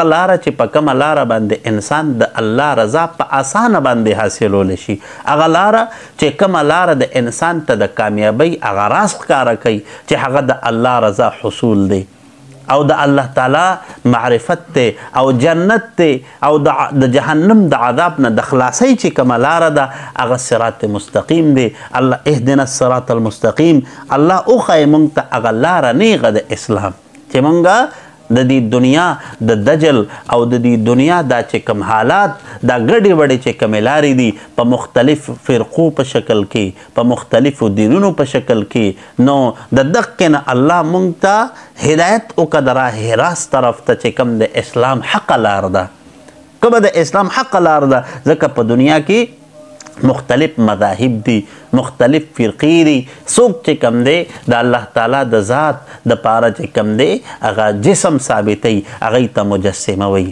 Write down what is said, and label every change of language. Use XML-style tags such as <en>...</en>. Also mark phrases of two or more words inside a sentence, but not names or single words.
<ps>لاره چې په کومه لاره باندې انسان د الله رضا په اسانه باندې حاصلولی شي، هغه لاره چې کومه لاره د انسان ته د کامیابۍ هغه راز ښکاره کوي چې هغه د الله رضا حصول دی، او د الله تعالی معرفت دی، او جنت دی، او د جهنم د عذاب نه د خلاصۍ چې کومه لاره ده هغه صراط مستقیم دی. الله</ps> <ar>اهدنا الصراط المستقیم،</ar> <ps>الله وښایې موږ ته هغه لاره نیغه د اسلام چې موږ د دې دنیا د دجل او د دې دنیا دا چې کوم حالات، دا ګډې وډې چې کومې لارې دي په مختلف فرقو په شکل کې، په مختلفو دینونو په شکل کې، نو د دقې نه الله موږ ته هدایت وکړه د</ps> <fa>راه راست</fa> <ps>طرف ته چې کوم د اسلام حق لار ده، کومه د اسلام حق لار ده. ځکه په دنیا کې مختلف مذاهب دي، مختلف فرقې دي. څوک چې کوم دی د الله تعالی د ذات د پاره چې کوم دی هغه جسم ثابتوي، هغوی ته مجسمه وایي.</ps>